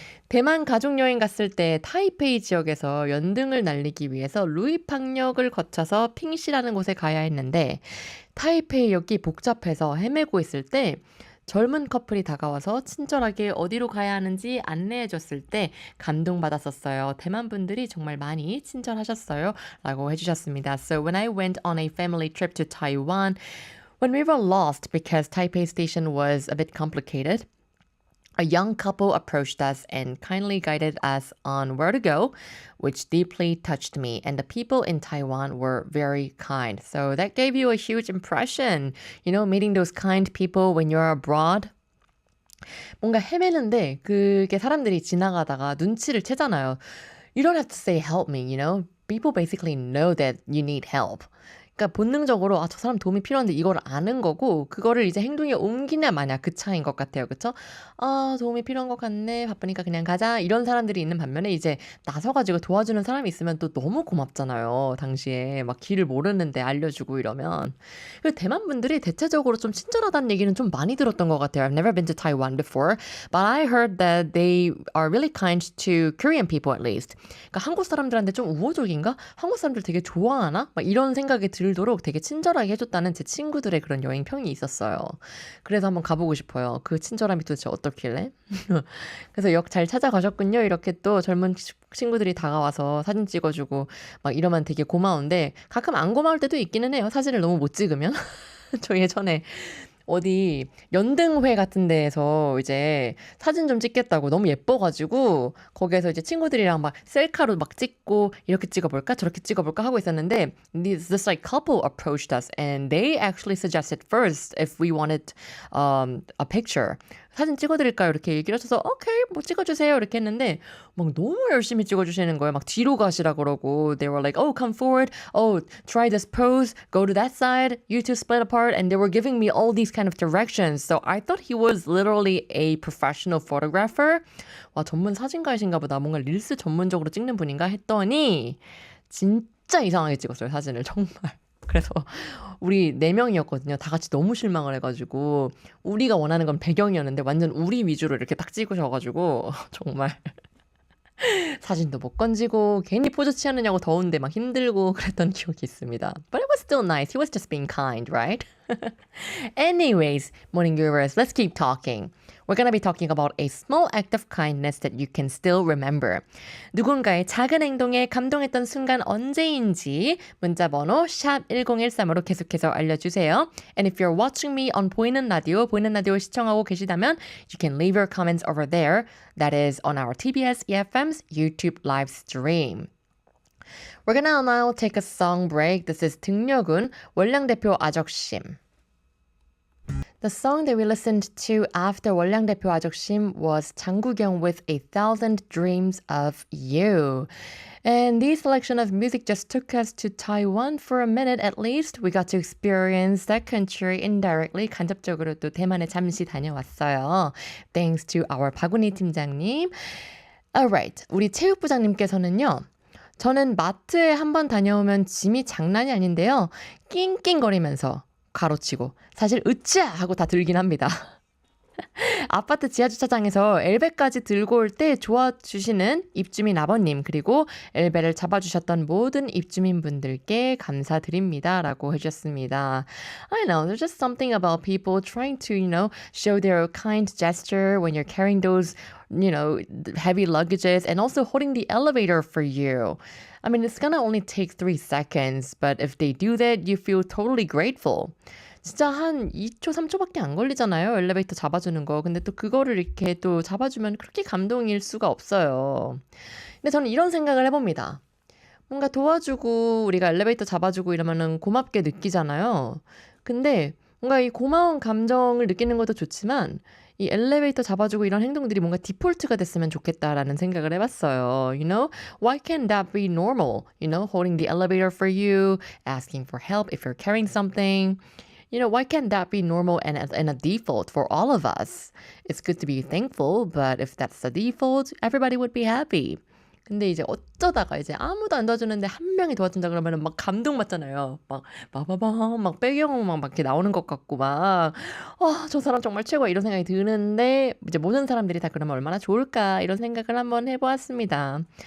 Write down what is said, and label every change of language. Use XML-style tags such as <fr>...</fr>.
<ko>대만 가족여행 갔을 때 타이페이 지역에서 연등을 날리기 위해서 루이팡역을 거쳐서 핑시라는 곳에 가야 했는데 타이페이역이 복잡해서 헤매고 있을 때 젊은 커플이 다가와서 친절하게 어디로 가야 하는지 안내해줬을 때 감동받았었어요. 대만 분들이 정말 많이 친절하셨어요. 라고 해주셨습니다.</ko> <en>So when I went on a family trip to Taiwan, when we were lost because Taipei station was a bit complicated, a young couple approached us and kindly guided us on where to go, which deeply touched me. And the people in Taiwan were very kind. So that gave you a huge impression, meeting those kind people when you're abroad.</en> <ko>뭔가 헤매는데 그게 사람들이 지나가다가 눈치를 채잖아요.</ko> <en>You don't have to say help me, People basically know that you need help.</en> <ko>그러니까 본능적으로 저 사람 도움이 필요한데 이걸 아는 거고 그거를 이제 행동에 옮기냐 마냐 그 차이인 것 같아요. 그쵸? 도움이 필요한 것 같네. 바쁘니까 그냥 가자. 이런 사람들이 있는 반면에 이제 나서가지고 도와주는 사람이 있으면 또 너무 고맙잖아요. 당시에 막 길을 모르는데 알려주고 이러면. 그리고 대만 분들이 대체적으로 좀 친절하다는 얘기는 좀 많이 들었던 것 같아요.</ko> <en>I've never been to Taiwan before, but I heard that they are really kind to Korean people at least.</en> <ko>그러니까 한국 사람들한테 좀 우호적인가? 한국 사람들 되게 좋아하나? 막 이런 생각이 들도록 되게 친절하게 해줬다는 제 친구들의 그런 여행 평이 있었어요. 그래서 한번 가보고 싶어요. 그 친절함이 도대체 어떻길래? 그래서 역 잘 찾아가셨군요. 이렇게 또 젊은 친구들이 다가와서 사진 찍어주고 막 이러면 되게 고마운데 가끔 안 고마울 때도 있기는 해요. 사진을 너무 못 찍으면. 저 예전에 어디 연등회 같은 데에서 이제 사진 좀 찍겠다고 너무 예뻐가지고 거기에서 이제 친구들이랑 막 셀카로 막 찍고 이렇게 찍어볼까 저렇게 찍어볼까 하고 있었는데</ko> <en>this like couple approached us and they actually suggested first if we wanted a picture.</en> <ko>사진 찍어드릴까요? 이렇게 얘기를 하셔서 오케이 뭐 찍어주세요 이렇게 했는데 막 너무 열심히 찍어주시는 거예요. 막 뒤로 가시라 그러고</ko> <en>they were like oh come forward, oh try this pose, go to that side, you two split apart and they were giving me all these kind of directions. So I thought he was literally a professional photographer.</en> <ko>와 전문 사진가이신가 보다. 뭔가 릴스 전문적으로 찍는 분인가 했더니 진짜 이상하게 찍었어요. 사진을 정말. 그래서 우리 4명이었거든요. 다 같이 너무 실망을 해가지고 우리가 원하는 건 배경이었는데 완전 우리 위주로 이렇게 딱 찍으셔가지고 정말 사진도 못 건지고 괜히 포즈 취하느냐고 더운데 막 힘들고 그랬던 기억이 있습니다.</ko> <en>But it was still nice. He was just being kind, right? Anyways, morning viewers, let's keep talking. We're going to be talking about a small act of kindness that you can still remember.</en> <ko>누군가의 작은 행동에 감동했던 순간 언제인지 문자 번호 샵 1013으로 계속해서 알려주세요.</ko> <en>And if you're watching me on</en> <ko>보이는 라디오 시청하고 계시다면</ko> <en>you can leave your comments over there. That is on our TBS EFM's YouTube live stream. We're gonna now take a song break. This is 등려군 월량대표 아적심. The song that we listened to after 월량대표 아적심 was 장구경 with A Thousand Dreams of You. And this selection of music just took us to Taiwan for a minute at least. We got to experience that country indirectly.</en> <ko>간접적으로 또 대만에 잠시 다녀왔어요.</ko> <en>Thanks to our 박은희 팀장님.</en> <ko>Alright, 우리 체육부장님께서는요. 저는 마트에 한번 다녀오면 짐이 장난이 아닌데요. 낑낑거리면서 가로치고 사실 으쌰 하고 다 들긴 합니다. 아파트 지하주차장에서 엘베까지 들고 올 때 도와주시는 입주민 아버님 그리고 엘베를 잡아주셨던 모든 입주민분들께 감사드립니다 라고 해주셨습니다.</ko> <en>I know, there's just something about people trying to, show their kind gesture when you're carrying those, heavy luggages and also holding the elevator for you. I mean, it's gonna only take 3 seconds, but if they do that, you feel totally grateful.</en> <ko>진짜 한 2초, 3초밖에 안 걸리잖아요. 엘리베이터 잡아주는 거. 근데 또 그거를 이렇게 또 잡아주면 그렇게 감동일 수가 없어요. 근데 저는 이런 생각을 해봅니다. 뭔가 도와주고 우리가 엘리베이터 잡아주고 이러면은 고맙게 느끼잖아요. 근데 뭔가 이 고마운 감정을 느끼는 것도 좋지만 이 엘리베이터 잡아주고 이런 행동들이 뭔가 디폴트가 됐으면 좋겠다라는 생각을 해봤어요.</ko> <en>Why can't that be normal? Holding the elevator for you, asking for help if you're carrying something. Why can't that be normal and a default for all of us? It's good to be thankful, but if that's the default, everybody would be happy.</en> <ko>근데 이제 어쩌다가 이제 아무도 안 도와주는데 한 명이 도와준다 그러면은 막 감동받잖아요. 막 빠바밤 막 배경음악 막 이렇게 나오는 것 같고 막 저 사람 정말 최고야 이런 생각이 드는데 이제 모든 사람들이 다 그러면 얼마나 좋을까 이런 생각을 한번 해보았습니다.</ko>